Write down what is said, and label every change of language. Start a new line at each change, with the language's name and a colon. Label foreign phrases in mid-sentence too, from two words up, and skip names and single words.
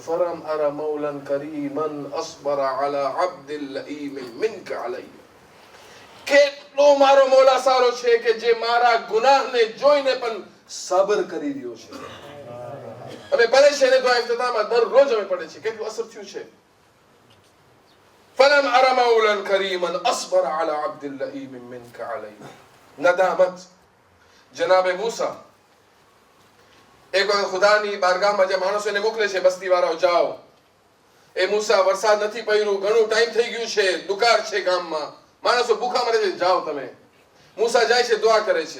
Arabic: فلم أر مولى كريما أصبر على عبد لئيم منك علي.
Gujarati: કેટલો મારો મોલા સારો છે કે જે મારા ગુનાહને જોઈને પણ સબર કરી રહ્યો છે. અમે પડે છે ને દુઆ ઇફ્તિતાહમાં દરરોજ અમે પડે છે, કેટલું અસર થયું છે.
Arabic: فلم أرى مولا كريما أصبر على عبد اللئيم منك علي.
Gujarati: ندامت. જનાબ મૂસા એક વખત ખુદાની બારગાહમાં જે માણસોને મોકલે છે, બસ્તી વાળાઓ જાઓ, એ મૂસા વરસાદ નથી પડ્યું, ઘણું ટાઈમ થઈ ગયું છે, દુકાળ છે ગામમાં, માણસો ભૂખા મરે છે, જાઓ તમે. મૂસા જાય છે, દુઆ કરે છે.